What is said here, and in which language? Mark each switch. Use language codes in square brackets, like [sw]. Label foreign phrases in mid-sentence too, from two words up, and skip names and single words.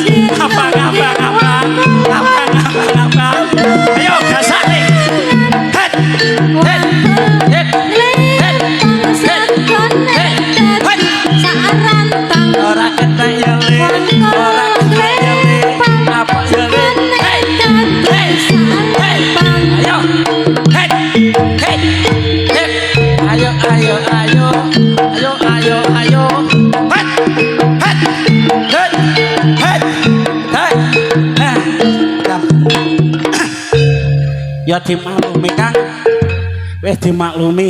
[jv] Abang abang abang. Abang abang abang. Ayo gasak Le. Het. Het. Het. Ora ketek ya Le. Ora ketek ya Le. Apa ya Le? Hei. Hei. Hei. Ayo. Hei. Hei. Hei. Ayo ayo ayo. Ayo ayo ayo. Het. Het. Het. Het. Het. Nah. Kam. Ya dimaklumi Kang. Wis dimaklumi.